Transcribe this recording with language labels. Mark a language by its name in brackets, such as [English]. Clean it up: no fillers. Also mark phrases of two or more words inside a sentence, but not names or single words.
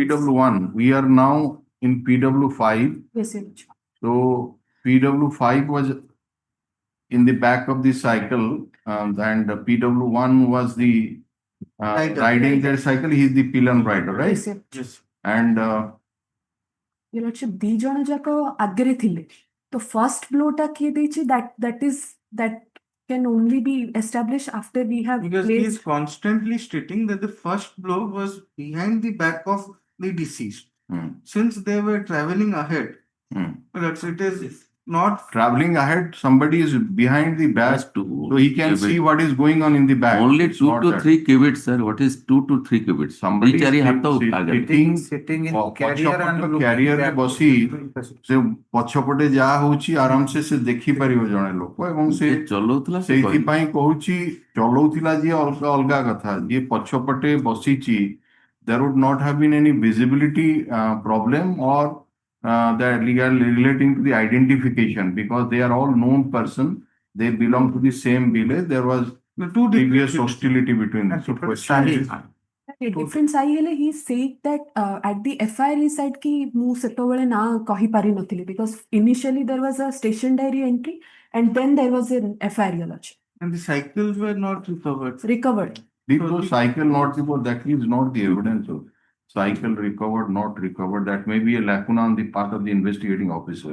[English] PW1. We are now in PW5. Yes, Your Lordship. So PW5 was in the back of the cycle, and PW1 was the Rider. riding that cycle. He's the pillion rider, right? Yes, sir. Yes. And Your Lordship, [Odia] ଦି ଜଣ ଯାକ ଆଗରେ ଥିଲେ ତ [English] first blow [Odia] ଟା କିଏ ଦେଇଛି [English] that can only be established after we have Because he placed. is constantly stating that the first blow was behind the back of the deceased. Since they were traveling ahead, that's it is not traveling ahead, somebody is behind the back, Just two so he can cubits. see what is going on in the back. Only It's 2 not to that. 3 cubits, sir. What is 2 to 3 cubits? Somebody [Odia] ଦି ଚାରି ହାତ ଆଗରେ। [English] sitting in carrier and looking [Odia] carrier ରେ [English] back. [Odia] ବସି ସେ ପଛପଟେ ଯାହା ହଉଛି ଆରାମସେ ସେ ଦେଖିପାରିବ ଜଣେ ଲୋକ, ଏବଂ ସେ ଯିଏ ଚଲଉଥିଲା ସେ କହିବ। ସେଇଥିପାଇଁ କହୁଛି ଚଲଉଥିଲା ଯିଏ ଅଲଗା ଅଲଗା କଥା, ଯିଏ ପଛପଟେ ବସିଛି, [English] there would not have been any visibility problem or that relating to the identification, because they are all known person, they belong to the same village, there was the two previous different hostility between them. So question is, Difference [Odia] आई ହେଲେ [English] he said that at the FIR side [Odia] କି ମୁଁ ସେତେବେଳେ ନା କହିପାରି ନଥିଲି [English] because initially there was a station diary entry and then there was an FIR, Your Lordship. and the cycles were not recovered. Recovered. the cycle not recovered, that is not the evidence of cycle recovered, not recovered. That may be a lacuna on the part of the investigating officer.